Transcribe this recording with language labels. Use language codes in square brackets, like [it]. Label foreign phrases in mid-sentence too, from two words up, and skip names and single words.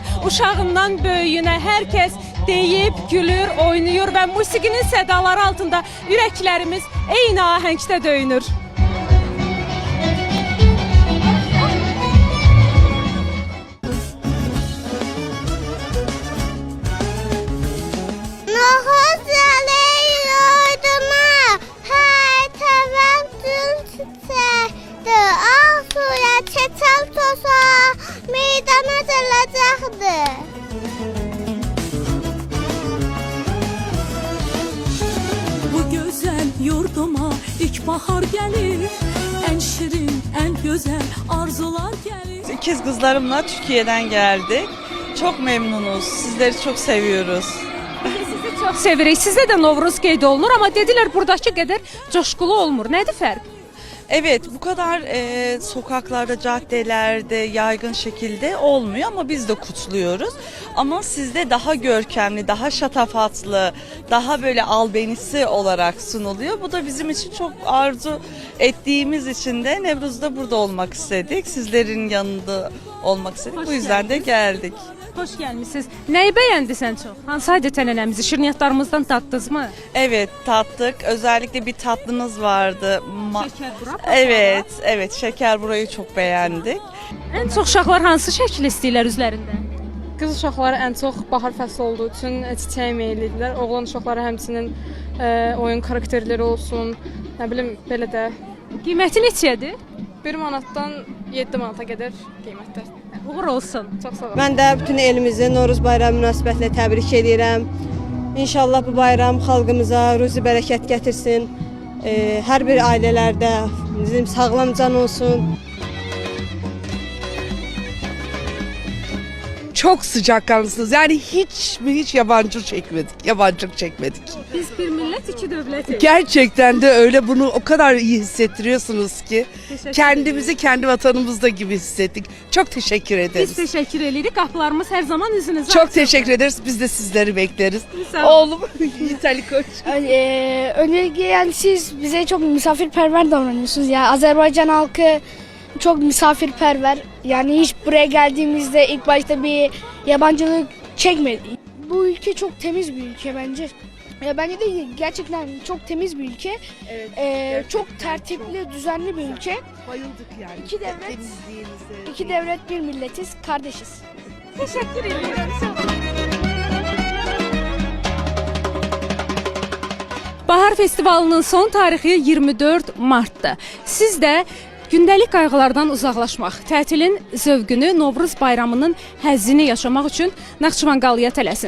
[az] Uşağından böyüyünə hər kəs deyib, gülür, oynayır və musiqinin sədaları altında ürəklərimiz eyni ahəngdə döyünür. [tr] Nohuz yaleyi uyduma, her taraf dün çiçekti. Al suya, çeçal tosa, meydana dalacaktı. Bu güzel yurduma ilk bahar gelir. En şirin, en güzel arzular gelir. İkiz kızlarımla Türkiye'den geldik. Çok memnunuz. Sizleri çok seviyoruz. [az] Sizi çox sevirik. Sizdə də Novruz qeyd olunur, amma dedilər buradakı qədər coşkulu olmur. Nədir fərq? [tr] Evet, bu kadar sokaklarda, caddelerde yaygın şekilde olmuyor ama biz de kutluyoruz. Ama sizde daha görkemli, daha şatafatlı, daha böyle albenisi olarak sunuluyor. Bu da bizim için çok arzu ettiğimiz için de Nevruz'da burada olmak istedik. Sizlerin yanında olmak istedik. Bu yüzden de geldik. [az] Xoş gəlmisiniz. Nəyi bəyəndisən çox? Hansı adət-ənənəmizi, şirniyyatlarımızdan tatdınız mı? [tr] Evet, tattık. Özellikle bir tatlımız vardı. Şeker bura. Evet, şeker burayı çok beğendik. [az] Ən çox uşaqlar hansı şəkil istəyirlər üzlərində? Qız uşaqları ən çox bahar fəsli olduğu üçün çiçəyə meyillidirlər. Oğlan uşaqları həmçinin oyun karakterləri olsun, nə bilim belə də Qiyməti neçədir? 1 manatdan 7 manata qədər qiymətlər. Uğur olsun. Çox sağ olun. Mən də bütün elimizi Novruz bayramı münasibətilə təbrik edirəm. İnşallah bu bayram xalqımıza ruzi bərəkət gətirsin. Hər bir ailələrdə bizim sağlam can olsun. [tr] Çok sıcakkanlısınız. Yani hiç yabancılık çekmedik. [az] Biz bir millət, iki dövlətik. [tr] Gerçekten de öyle, bunu o kadar iyi hissettiriyorsunuz ki kendimizi kendi vatanımızda gibi hissettik. Çok teşekkür ederiz. [az] Biz təşəkkür edirik. Qapılarımız hər zaman üzünüzə [tr] Çok teşekkür ederiz. Biz de sizleri bekleriz. [az] Sağ olun. [tr] Oğlum İtali Koç. Öncelikle yani siz bize çok misafirperver davranıyorsunuz. Yani Azerbaycan halkı çok misafirperver. Yani hiç buraya geldiğimizde ilk başta bir yabancılık çekmedi. Bu ülke çok temiz bir ülke bence. Bence de gerçekten çok temiz bir ülke. Evet, çok tertipli, düzenli bir ülke. Bayıldık yani. İki devlet, bir milletiz, kardeşiz. [az] Təşəkkür edirik. Bahar Festivalının son tarixi 24 Mart'dır. Siz də gündəlik qayğılardan uzaqlaşmaq, tətilin zövqünü, Novruz bayramının həzzini yaşamaq üçün Naxçıvan qalaya tələsin.